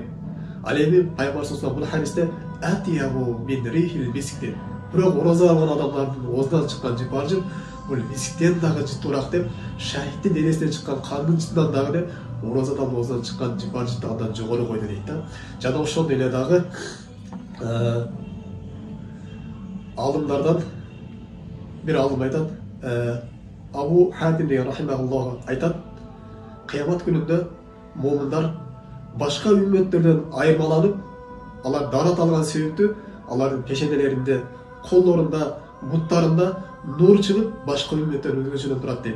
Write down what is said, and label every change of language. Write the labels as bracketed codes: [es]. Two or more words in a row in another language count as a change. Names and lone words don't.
[ky] Ал эми пайгамбар [ar] صلى الله عليه وسلم [ky] бул хадисте [ar] أطيب من ريح المسك [ky] деп, бирок ораза алган адамдардын оозунан чыккан жыпар жыт бул мисиктен дагы жыттуураак деп, шахиддин денесинен чыккан кандын жытынан дагы деп, оразадан оозунан чыккан жыпар жыт андан жогору койду дейт да. Жана ошондой эле дагы алымдардан bir alım aytat, Abu Hatim деген рахимахуллах айтат, кыямат күнүндө момундар башка үммөттөрдөн айырмаланып, алар дарат алган себептүү алардын пешенелеринде, колдорунда, буттарында нур чыгып, башка үммөттөн өзгөчөлөнүп турат дейт.